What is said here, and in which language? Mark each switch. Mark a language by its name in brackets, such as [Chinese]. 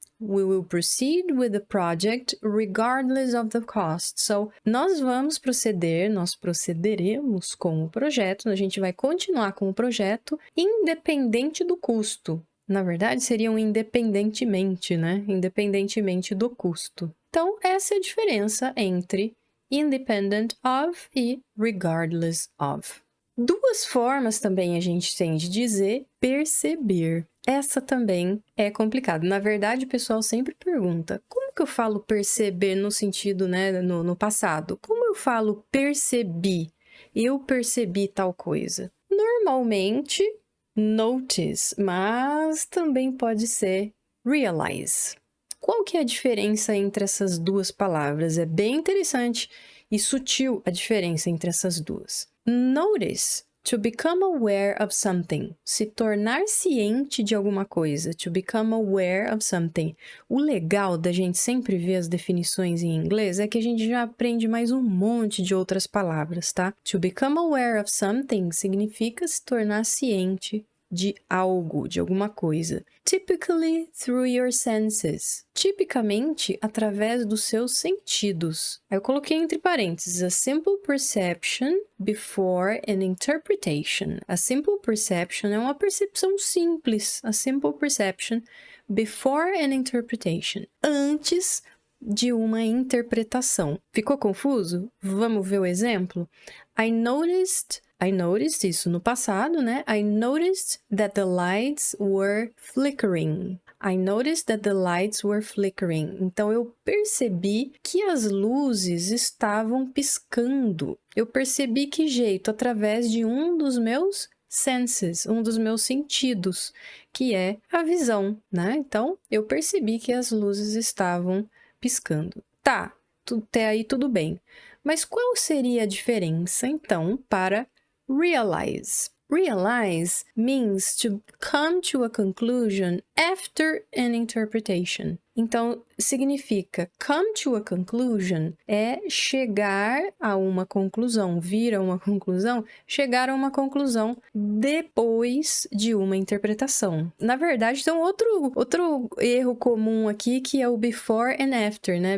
[English] We will proceed with the project regardless of the cost. [Portuguese] So, nós vamos proceder, nós procederemos com o projeto, a gente vai continuar com o projeto independente do custo. Na verdade, seriam independentemente, né? Independentemente do custo. Então, essa é a diferença entre independent of e regardless of. 2 formas também a gente tem de dizer perceber. Essa também é complicada. Na verdade, o pessoal sempre pergunta, como que eu falo perceber no sentido, né, no passado? Como eu falo percebi? Eu percebi tal coisa. Normalmente, notice, mas também pode ser realize. Qual que é a diferença entre essas 2 palavras? É bem interessante e sutil a diferença entre essas 2. [English] Notice, to become aware of something. [Portuguese] Se tornar ciente de alguma coisa. [English] To become aware of something. [Portuguese] O legal da gente sempre ver as definições em inglês é que a gente já aprende mais um monte de outras palavras, tá? [English] To become aware of something [Portuguese] significa se tornar ciente de algo, de alguma coisa. [English] Typically through your senses. [Portuguese] Tipicamente através dos seus sentidos. Aí eu coloquei entre parênteses [English] a simple perception before an interpretation. A simple perception [Portuguese] é uma percepção simples. [English] A simple perception before an interpretation. [Portuguese] Antes de uma interpretação. Ficou confuso? Vamos ver o exemplo? [English] I noticed [Portuguese] isso no passado, né? [English] I noticed that the lights were flickering. I noticed that the lights were flickering. [Portuguese] Então, eu percebi que as luzes estavam piscando. Eu percebi que jeito? Através de um dos meus senses, um dos meus sentidos, que é a visão, né? Então, eu percebi que as luzes estavam piscando. Tá, até aí tudo bem. Mas qual seria a diferença, então, para realize? [English] Realize means to come to a conclusion after an interpretation. [Portuguese] Então, significa [English] come to a conclusion [Portuguese] é chegar a uma conclusão, vir a uma conclusão, chegar a uma conclusão depois de uma interpretação. Na verdade, tem outro erro comum aqui que é o before and after, né?